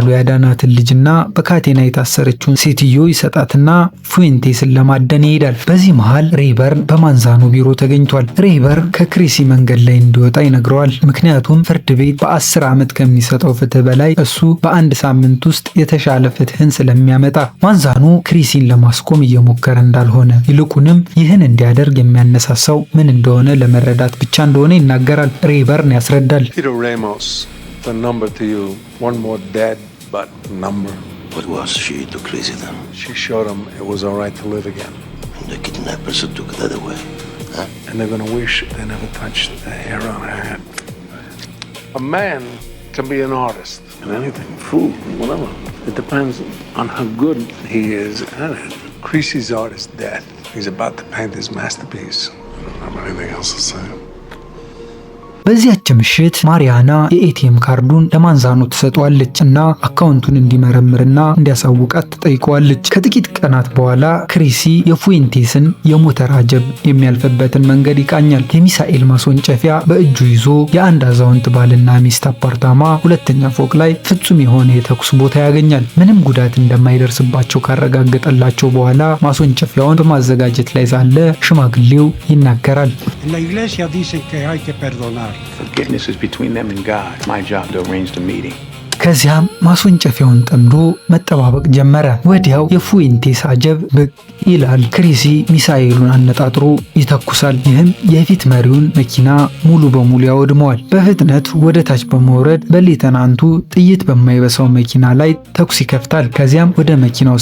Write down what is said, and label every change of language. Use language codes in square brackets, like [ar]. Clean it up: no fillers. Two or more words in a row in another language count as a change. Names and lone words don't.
[am] ያዳናትን ልጅና በካቴና የታሰረችውን ሴትዮ ይሰጣትና ፉዌንቴስን ለማደን ይሄዳል። በዚህ መሃል ሬይበርን በማንዛኖ ቢሮ ተገኝቷል። ሬይበርን ከክሪሲ መንገድ ላይ እንዲወጣ ይነግረዋል። ምክንያቱም ፍርድ ቤት በ10 ዓመት ከሚሰጠው ፍትህ በላይ እሱ በአንድ ሳምንት ውስጥ የተሻለ ፍትህን ስለሚያመጣ ማንዛኖ ክሪሲን ለማስቆም እየሞከረ እንዳልሆነ ይልቁንም ይህን እንዲያደርግ የሚያነሳሳው ምን እንደሆነ ለመረዳት ብቻ እንደሆነ ይናገራል። ሬይበርን ያስረዳል። [en] Peter Ramos, the number to you, one more dead, but number. What was she to Crazy then? She showed him it was all right to live again. And the kidnappers who took that away, huh? And they're gonna wish they never touched the hair on her head. A man can be an artist in anything, food, whatever. It depends on how good he is at it. Creasy's art is death. He's about to paint his masterpiece. I don't have anything else to say. [am] በዚያች ምሽት ማሪያና የኤቲኤም ካርዱን ለማንዛኖ ትሰጠዋለች እና አካውንቱን እንዲመረምርና እንዲያሳውቃት ትጠይቀዋለች። ከጥቂት ቀናት በኋላ ክሪሲ የፉዌንቴስን የሞተር አጀብ የሚያልፍበትን መንገድ ይቃኛል። የሚሳኤል ማስወንጨፊያ በእጁ ይዞ የአንድ አዛውንት ባልና ሚስት አፓርታማ ሁለተኛ ፎቅ ላይ ፍጹም የሆነ የተኩስ ቦታ ያገኛል። ምንም ጉዳት እንደማይደርስባቸው ካረጋገጠላቸው በኋላ ማስወንጨፊያውን በማዘጋጀት ላይ ሳለ ሽማግሌው ይናገራል። [en] Forgiveness is between them and God. It's my job to arrange the meeting. [am] ከዚያም ማስወንጨፊያውን ጠምዶ መጠባበቅ ጀመረ። ወዲያው የፉዌንቴስ አጀብ ብቅ ይላል። ክሪሲ ሚሳኤሉን አነጣጥሮ ይተኩሳል። ይህም የፊት መሪውን መኪና ሙሉ በሙሉ ያወድመዋል። በፍጥነት ወደ ታች በመውረድ በሌተናንቱ ጥይት በማይበሳው መኪና ላይ ተኩስ ይከፍታል። ከዚያም ወደ መኪናው